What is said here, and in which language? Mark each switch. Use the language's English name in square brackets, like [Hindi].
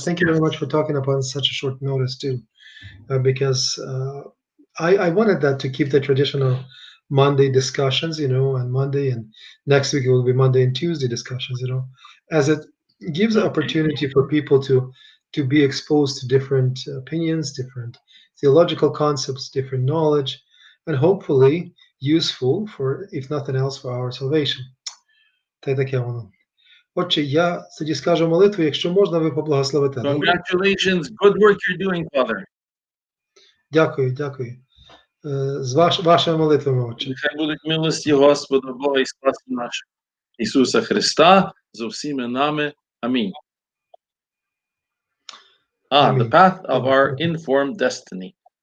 [English] Thank you very much for talking upon such a short notice too, because I wanted that to keep the traditional Monday discussions, you know, and Monday, and next week it will be Monday and Tuesday discussions, you know, as it gives an opportunity for people to be exposed to different opinions, different theological concepts, different knowledge, and hopefully useful for, if nothing else, for our salvation. [Ukrainian] Та й таке воно. Отче, я тоді скажу молитву, якщо можна, ви поблагословите. [English] Congratulations, good work you're doing, Father. [Ukrainian] Дякую, дякую. З вашими молитвами, Отче. Нехай будуть милості Господа Бога і спаси нашого. Ісуса Христа з усіми нами. Амінь. [English] The path of our informed destiny.